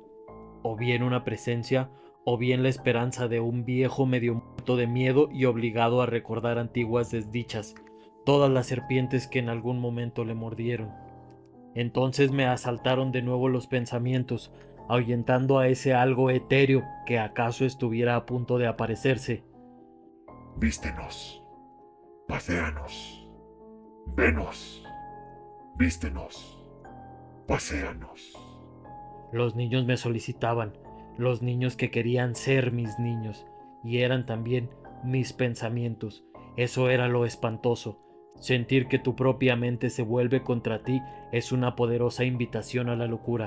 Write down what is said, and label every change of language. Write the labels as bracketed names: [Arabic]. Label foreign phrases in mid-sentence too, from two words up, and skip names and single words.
[Spanish] O bien una presencia, o bien la esperanza de un viejo medio muerto de miedo y obligado a recordar antiguas desdichas, todas las serpientes que en algún momento le mordieron. Entonces me asaltaron de nuevo los pensamientos, ahuyentando a ese algo etéreo que acaso estuviera a punto de aparecerse. Vístenos, paséanos, venos, vístenos, paséanos. Los niños me solicitaban, los niños que querían ser mis niños, y eran también mis pensamientos. Eso era lo espantoso. Sentir que tu propia mente se vuelve contra ti es una poderosa invitación a la locura.